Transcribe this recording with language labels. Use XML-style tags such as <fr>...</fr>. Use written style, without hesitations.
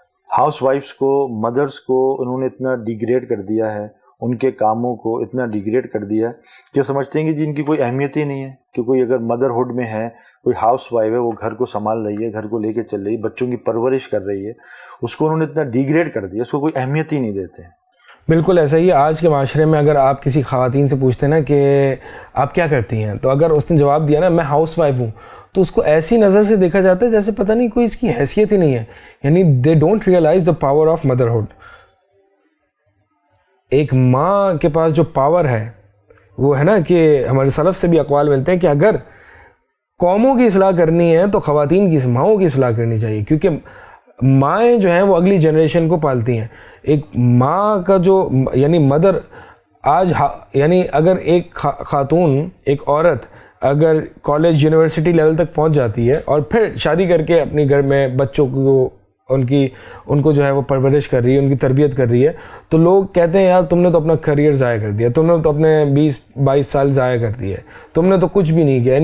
<ur>House wives کو, mothers کو انہوں نے اتنا ڈیگریڈ کر دیا ہے, ان کے کاموں کو اتنا ڈیگریڈ کر دیا ہے کہ سمجھتے ہیں کہ جی ان کی کوئی اہمیت ہی نہیں ہے, کہ کوئی اگر مدرہڈ میں ہے, کوئی ہاؤس وائف ہے, وہ گھر کو سنبھال رہی ہے, گھر کو لے کے چل رہی ہے, بچوں کی پرورش کر رہی ہے, اس کو انہوں نے اتنا ڈیگریڈ کر دیا, اس کو کوئی اہمیت ہی نہیں دیتے ہیں. بالکل ایسا ہی ہے. آج کے معاشرے میں اگر آپ کسی خواتین سے پوچھتے ہیں نا کہ آپ کیا کرتی ہیں, تو اگر اس نے جواب دیا نا میں ہاؤس وائف ہوں, تو اس کو ایسی نظر سے دیکھا جاتا ہے جیسے پتہ نہیں کوئی اس کی حیثیت ہی نہیں ہے.</ur> <en>یعنی they don't realize the power of motherhood.</en> <ur>ایک ماں کے پاس جو پاور ہے وہ ہے نا کہ ہمارے سلف سے بھی اقوال ملتے ہیں کہ اگر قوموں کی اصلاح کرنی ہے تو خواتین کی ماؤں کی اصلاح کرنی چاہیے, کیونکہ مائیں جو ہیں وہ اگلی جنریشن کو پالتی ہیں. ایک ماں کا جو یعنی مدر آج یعنی اگر ایک خاتون ایک عورت اگر کالج یونیورسٹی لیول تک پہنچ جاتی ہے اور پھر شادی کر کے اپنے گھر میں بچوں کو ان کو جو ہے وہ پرورش کر رہی ہے, ان کی تربیت کر رہی ہے, تو لوگ کہتے ہیں یار تم نے تو اپنا کریئر ضائع کر دیا, تم نے تو اپنے 20-22 سال ضائع کر دیے, تم نے تو کچھ بھی نہیں کیا.</ur>